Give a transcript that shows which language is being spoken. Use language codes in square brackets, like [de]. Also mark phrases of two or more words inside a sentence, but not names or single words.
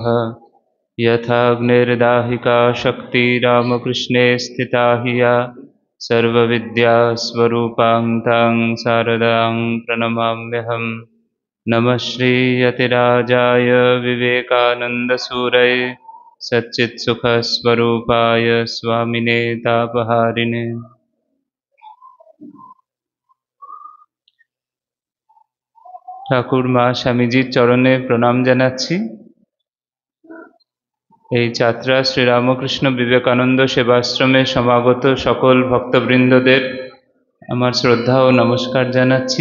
[sa] यथाग्निर्दाहिका शक्ति रामकृष्णे स्थिता हि या सर्वविद्यास्वरूपां तां शारदां प्रणमाम्यहम्। नमः श्रीयतिराजाय विवेकानन्दसूरये सच्चित्सुखस्वरूपाय स्वामिने तापहारिणे। [bn] ঠাকুর মা স্বামীজির চরণে প্রণাম জানাচ্ছি। এই যাত্রা শ্রীরামকৃষ্ণ বিবেকানন্দ সেবাশ্রমে সমাগত সকল ভক্তবৃন্দদের আমার শ্রদ্ধা ও নমস্কার জানাচ্ছি।